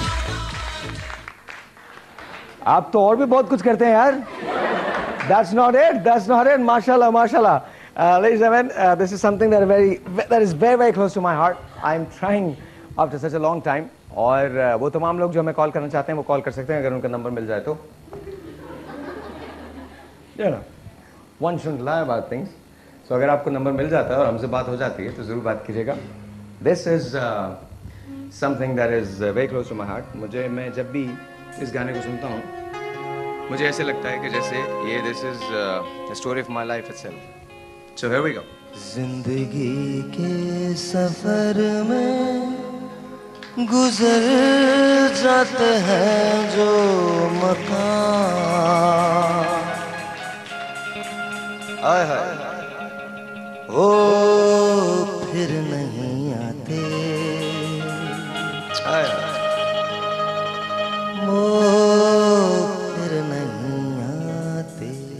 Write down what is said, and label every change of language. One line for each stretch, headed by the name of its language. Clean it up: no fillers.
Hindi: आप तो और भी बहुत कुछ करते हैं यार.
English: That's not it. माशाल्लाह. Ladies and gentlemen, this is something that is very close to my heart. I'm trying after such a long time.
Hindi: और वो तमाम लोग जो हमें कॉल करना चाहते हैं वो कॉल कर सकते हैं अगर उनका नंबर मिल जाए तो.
English: One shouldn't lie about things.
Hindi: So अगर आपको नंबर मिल जाता है और हमसे बात हो जाती है तो जरूर बात कीजिएगा.
English: This is something that is very close to my heart.
Hindi: मैं जब भी इस गाने को सुनता हूँ मुझे ऐसे लगता है कि जैसे ये
English: this is the story of my life itself. So here we go.
Hindi: जिंदगी के सफर में गुजर जाते हैं जो मकान, आय हाय वो फिर नहीं आते, आय वो फिर नहीं आते।